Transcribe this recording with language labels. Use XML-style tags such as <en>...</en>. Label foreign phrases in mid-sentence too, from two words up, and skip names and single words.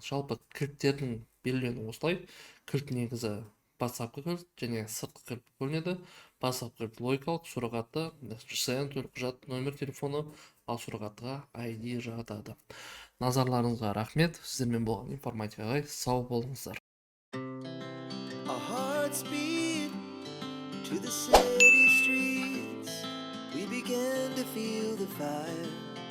<kk>Жалпы кілттердің белгіленуі осылай. Кілт негізі бастапқы кілт және сыртқы кілт бөлінеді. Бастапқы кілт логикалық, суррогатты ЖСН, төлқұжат, номер телефоны, ал суррогаттыға ID жатады. Назарларыңызға рахмет. Сіздермен болған информатикаға сау болыңыздар.</kk> <en>To the city streets, we began to feel the fire.</en>